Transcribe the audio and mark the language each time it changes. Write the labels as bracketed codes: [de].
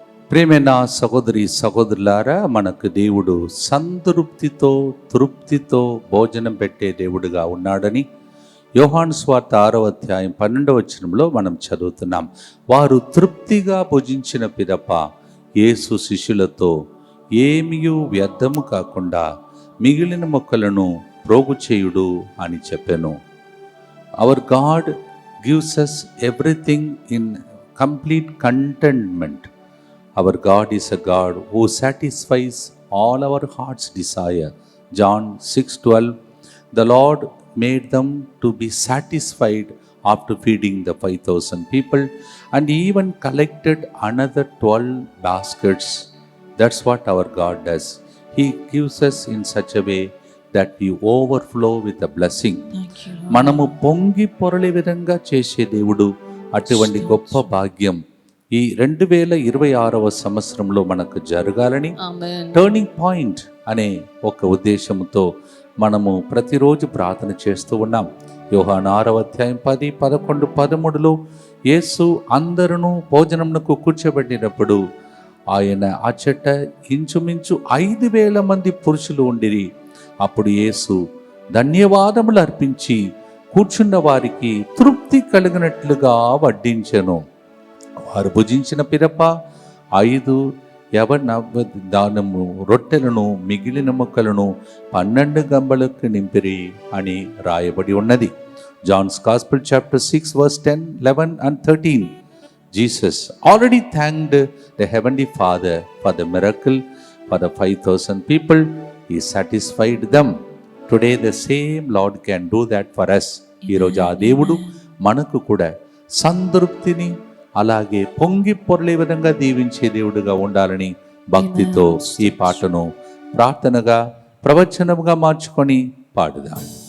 [te] ప్రేమైన సహోదరి సహోదరులారా, మనకు దేవుడు సంతృప్తితో తృప్తితో భోజనం పెట్టే దేవుడుగా ఉన్నాడని యోహాను సువార్త 6వ అధ్యాయం 12వ వచనంలో మనం చదువుతున్నాం. వారు తృప్తిగా భుజించిన పిదప యేసు శిష్యులతో ఏమియూ వ్యర్థము కాకుండా మిగిలిన మొక్కలను ప్రోగు చేయుడు అని చెప్పెను. [en] Our God gives us everything in complete contentment. Our God is a God who satisfies all our heart's desire. John 6:12. The Lord made them to be satisfied after feeding the 5,000 people, and even collected another 12 baskets. That's what our God does. He gives us in such a way that we overflow with a blessing. [te] మనము పొంగి పొరలే విధంగా చేసే దేవుడు. అటువంటి గొప్ప భాగ్యం ఈ 2026వ సంవత్సరంలో మనకు జరగాలని టర్నింగ్ పాయింట్ అనే ఒక ఉద్దేశంతో మనము ప్రతిరోజు ప్రార్థన చేస్తూ ఉన్నాం. యోహాను 6వ అధ్యాయం 10, 11, 13లో యేసు అందరూ భోజనమునకు కూర్చోబెట్టినప్పుడు ఆయన అచ్చట ఇంచుమించు 5,000 మంది పురుషులు ఉండిరి. అప్పుడు యేసు ధన్యవాదములు అర్పించి కూర్చున్న వారికి తృప్తి కలిగినట్లుగా వడ్డించెను. వారు భుజించిన పిదప 5 యవన దానము రొట్టెలను మిగిలిన మొక్కలను 12 గంబలకు నింపిరి అని రాయబడి ఉన్నది. [en] John's gospel chapter 6 verse 10, 11 and 13. Jesus already thanked the heavenly Father for the miracle for the 5,000 people. He satisfied them. Today the same Lord can do that for us. [te] ఈరోజు ఆ దేవుడు మనకు కూడా సంతృప్తిని అలాగే పొంగి పొరలే విధంగా దీవించే దేవుడుగా ఉండాలని భక్తితో ఈ పాటను ప్రార్థనగా ప్రవచనముగా మార్చుకొని పాడుదాం.